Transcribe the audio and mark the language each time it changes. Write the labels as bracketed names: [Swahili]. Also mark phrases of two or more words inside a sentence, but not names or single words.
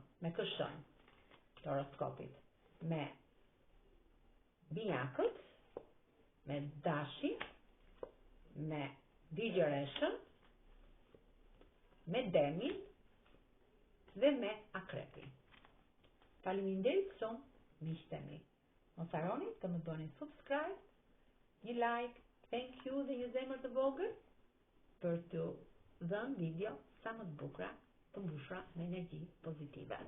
[Albanian] Me kë shenjë të horoskopit? Me Binjakët, me Dashin, me Vigjereshën, me Denin dhe me Akrepin. Faleminderit shumë, miqtë mi. Mos harroni të më bëni subscribe, një like, [English] thank you [Albanian] dhe një zemër të vogël për të dhënë video sa më të bukura, të mbushura me energji pozitive.